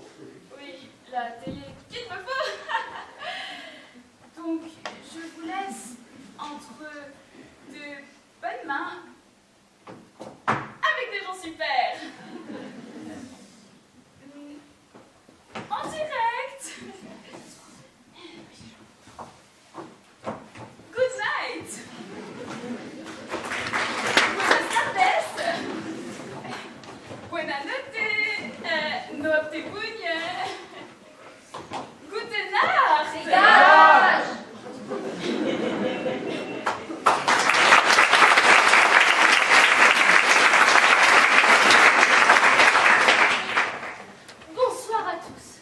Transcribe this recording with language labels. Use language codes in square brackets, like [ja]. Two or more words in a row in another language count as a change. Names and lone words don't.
[fr] Oui, la télé qu'il me faut. Donc, je vous laisse entre de bonnes mains avec des gens super. En direct. [en] Good night. [es] Buenas tardes. Buenas noches. [it] Notte bugne. [de] Gute Nacht. [fr] Dégage. Bonsoir à tous.